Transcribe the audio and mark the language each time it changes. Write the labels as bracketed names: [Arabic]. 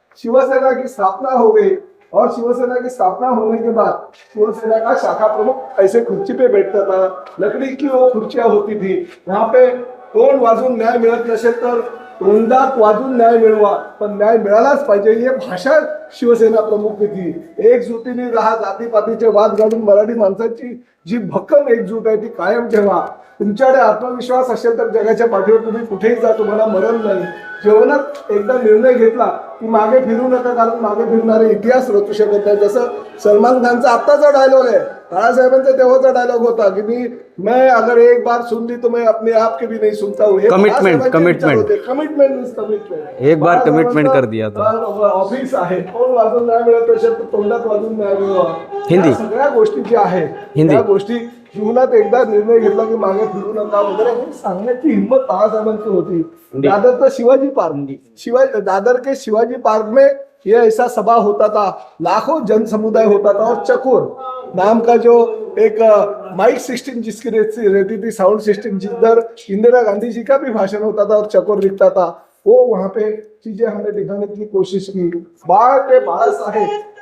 [Hindi] शिवसेना की स्थापना हो गई और शिवसेना की स्थापना होने के बाद शिवसेना का शाखा प्रमुख ऐसे खुर्ची पे बैठता था, लकड़ी की वो खुर्चियां होती थी, वहां पे [Marathi] तोंड वाजून न्याय मिळत नसेल तर तोंडात वाजून न्याय मिळवा, पण न्याय मिळालाच पाहिजे, ही भाषा [Hindi] शिवसेना प्रमुख थी। [Marathi] एकजुटीने राहा, जातीपातीचे वाद घालून मराठी माणसाची जी भक्कम एकजूट आहे ती कायम ठेवा। तुमच्याकडे आत्मविश्वास असेल तर जगाच्या पाठीवर तुम्ही कुठेही जा, तुम्हाला मरण नाही। जीवनात एकदा निर्णय घेतला की मागे फिरू नका, कारण मागे फिरणारे इतिहास रचू शकत नाही। जसं सलमान खानचा आत्ताचा डायलॉग आहे, बाळासाहेबांचा तेव्हाचा डायलॉग होता की [Hindi] मैं अगर एक बार सुन ली तो मैं अपने आप के भी नहीं सुनता हूँ। कमिटमेंट एक बार कमिटमेंट कर दिया था। [Marathi] ऑफिस आहे, तोंड वाजून नाही मिळत असेल तर तोंडात वाजून नाही मिळवा, [Hindi] हिंदी [Marathi] सगळ्या गोष्टी ज्या आहेत त्या गोष्टी जीवनात एकदा निर्णय घेतला की मागे फिरू नका वगैरे हे सांगण्याची हिंमत बाळासाहेबांची होती। [Hindi] दादर तो शिवाजी पार्क, दादर के शिवाजी पार्क में ये ऐसा सभा होता था, लाखों जन समुदाय होता था और चकोर नाम का जो एक माइक सिस्टम जिसकी रहती थी, साउंड सिस्टम, जिधर इंदिरा गांधी जी का भी भाषण होता था और चकोर दिखता था, वो वहां पे चीजें हमने दिखाने की कोशिश की।